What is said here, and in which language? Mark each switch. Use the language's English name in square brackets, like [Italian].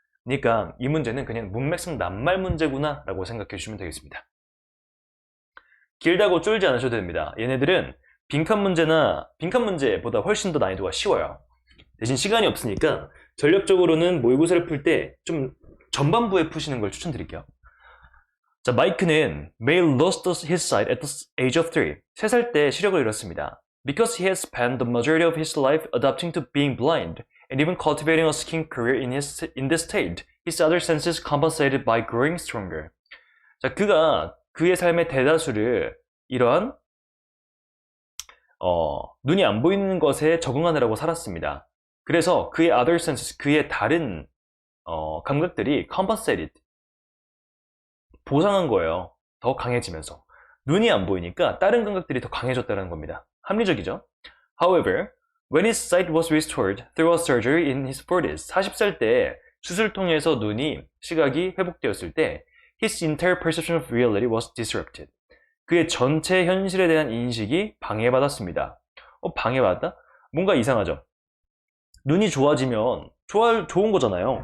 [Korean] 그러니까 이 문제는 그냥 문맥상 낱말 문제구나 라고 생각해 주시면 되겠습니다. 길다고 쫄지 않으셔도 됩니다. 얘네들은 빈칸 문제보다 훨씬 더 난이도가 쉬워요. 대신 시간이 없으니까 전략적으로는 모의고사를 풀 때 좀 전반부에 푸시는 걸 추천드릴게요. 자, 마이크는 [English] May lost his sight at the age of 3. [Korean] 3살 때 시력을 잃었습니다. [English] Because he has spent the majority of his life adapting to being blind and even cultivating a skiing career in this state, his other senses compensated by growing stronger. [Korean] 자, 그가 그의 삶의 대다수를 이러한 눈이 안 보이는 것에 적응하느라고 살았습니다. 그래서 그의 [English] other senses, [Korean] 그의 다른 감각들이 compensated, 보상한 거예요. 더 강해지면서. 눈이 안 보이니까 다른 감각들이 더 강해졌다는 겁니다. 합리적이죠? [English] However, when his sight was restored through a surgery in his 40s, [Korean] 40살 때 수술 통해서 시각이 회복되었을 때 [English] his entire perception of reality was disrupted. [Korean] 그의 전체 현실에 대한 인식이 방해받았습니다. 방해받았다? 뭔가 이상하죠? 눈이 좋아지면 좋은 거잖아요.